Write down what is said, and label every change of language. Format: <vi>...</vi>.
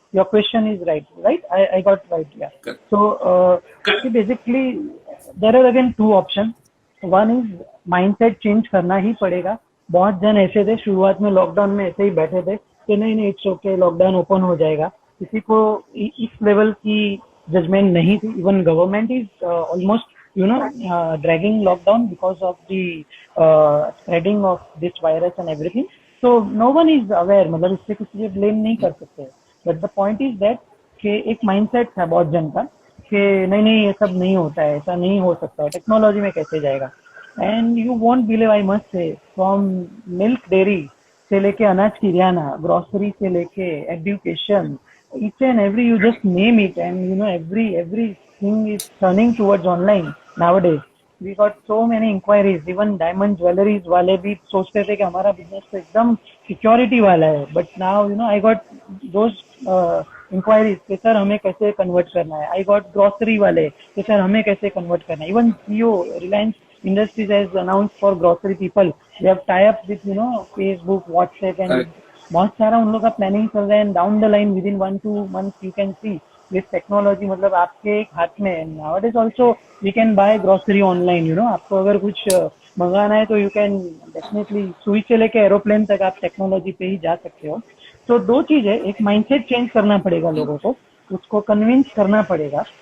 <en>Your question is right, I got right, yeah. So basically there are again 2 option.</en> <hi>One is mindset change करना ही पड़ेगा। बहुत जन ऐसे थे शुरुआत में, लॉकडाउन में ऐसे ही बैठे थे कि नहीं इट्स ओके, लॉकडाउन ओपन हो जाएगा। किसी को इस लेवल की जजमेंट नहीं थी।</hi> <en>Even government is almost dragging lockdown because of the spreading of this virus and everything. So no one is aware,</en> <hi>मतलब इससे किसी को blame नहीं कर सकते।</hi> <en>But the point is that</en> <hi>कि एक mindset था बहुत जन का कि नहीं ये सब नहीं होता है, ऐसा नहीं हो सकता, टेक्नोलॉजी में कैसे जाएगा।</hi> <en>And you won't believe, I must say, from milk dairy</en> <hi>से लेके अनाज किराना,</hi> <en>grocery</en> <hi>से लेके</hi> <en>Education, each and every, you just name it, and everything is turning towards online nowadays. We got so many inquiries, even diamond jewelries</en> <hi>वाले भी सोचते थे कि हमारा बिजनेस तो एकदम सिक्योरिटी वाला है,</hi> <en>but now I got those inquiries</en> <hi>कि सर हमें कैसे कन्वर्ट करना है।</hi> <en>I got</en> <hi>grocery वाले कि सर हमें कैसे कन्वर्ट करना है।</hi> <en>Even Jio, Reliance Industries has announced for grocery people, they have tie up with Facebook, WhatsApp, and</en> <hi>बहुत सारा उन लोग का प्लानिंग चल रहा है।</hi> <en>and down the line within 1 2 months you can see this technology,</en> <hi>मतलब आपके एक हाथ में।</hi> <en>Nowadays also we can buy grocery online.</en> <hi>आपको अगर कुछ मंगाना है तो यू कैन डेफिनेटली सुई से लेके एरोप्लेन तक आप टेक्नोलॉजी पे ही जा सकते हो. तो दो चीज है, एक माइंडसेट चेंज करना पड़ेगा लोगों को, उसको कन्विंस करना पड़ेगा.</hi>